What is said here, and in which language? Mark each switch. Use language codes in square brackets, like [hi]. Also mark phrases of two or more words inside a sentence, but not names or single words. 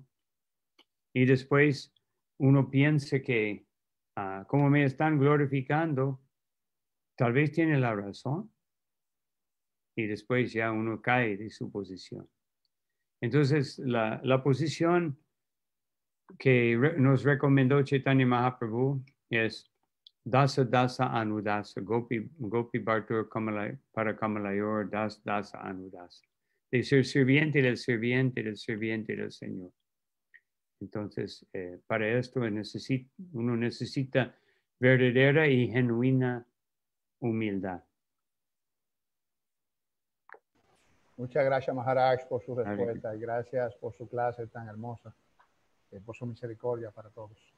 [es] Y después uno piensa que, como me están glorificando, tal vez tiene la razón. Y después ya uno cae de su posición. Entonces, la posición que nos recomendó Chaitanya Mahaprabhu es [sa] दास दास अनुदास गोपी भर्तुर् पद कमलयोर् दास अनुदास. [es] De ser sirviente del sirviente del sirviente del Señor. Entonces, para esto uno necesita verdadera y genuina humildad. Muchas gracias, Maharaj, por su respuesta y gracias por su clase tan hermosa, por su misericordia para todos.